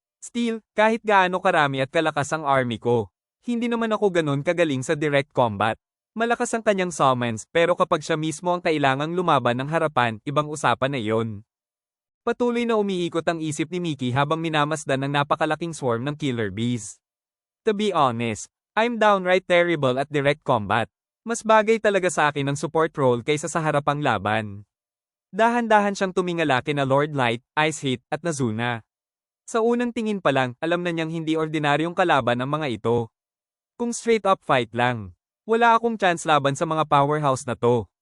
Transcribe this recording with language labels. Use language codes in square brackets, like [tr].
[tl] Still, kahit gaano karami at kalakas ang army ko, hindi naman ako ganun kagaling sa direct combat. Malakas ang kanyang summons pero kapag siya mismo ang kailangang lumaban ng harapan, ibang usapan na iyon. Patuloy na umiikot ang isip ni Mickey habang minamasdan ng napakalaking swarm ng killer bees. [en] To be honest, I'm downright terrible at direct combat. [tl] Mas bagay talaga sa akin ang support role kaysa sa harapang laban. Dahan-dahan siyang tumingala kina Lord Light, Ice Heat, at Nazuna. Sa unang tingin pa lang, alam na niyang hindi ordinaryong kalaban ang mga ito. Kung [en] straight up fight [tl] lang, wala akong chance laban sa mga powerhouse na to.